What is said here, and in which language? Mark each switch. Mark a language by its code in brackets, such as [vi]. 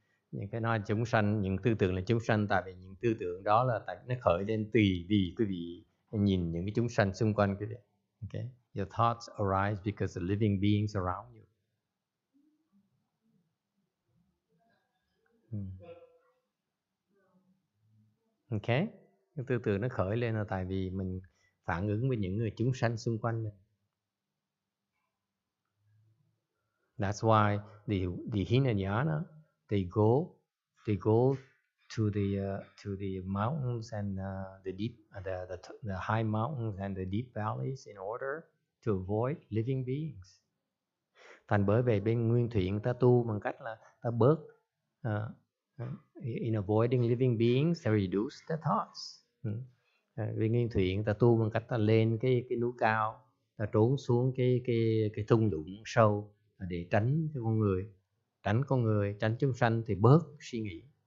[vi] Những cái nói chúng sanh, những tư tưởng là chúng sanh, tại vì những tư tưởng đó là tại nó khởi lên tùy vì quý vị nhìn những cái chúng sanh xung quanh quý vị. Okay? [en] Your thoughts arise because the living beings around you. Okay? [vi] Cái tư tưởng nó khởi lên là tại vì mình phản ứng với những người chúng sanh xung quanh mình. [en] That's why the Hinayana they go to the mountains and the deep the high mountains and the deep valleys in order to avoid living beings. [vi] Thành bởi về bên Nguyên Thủy người ta tu bằng cách là ta bớt [en] in avoiding living beings, they reduce their thoughts. [vi] Bên Nguyên Thủy người ta tu bằng cách ta lên cái núi cao, ta trốn xuống cái thung lũng sâu để tránh con người, tránh chúng sanh thì bớt suy nghĩ.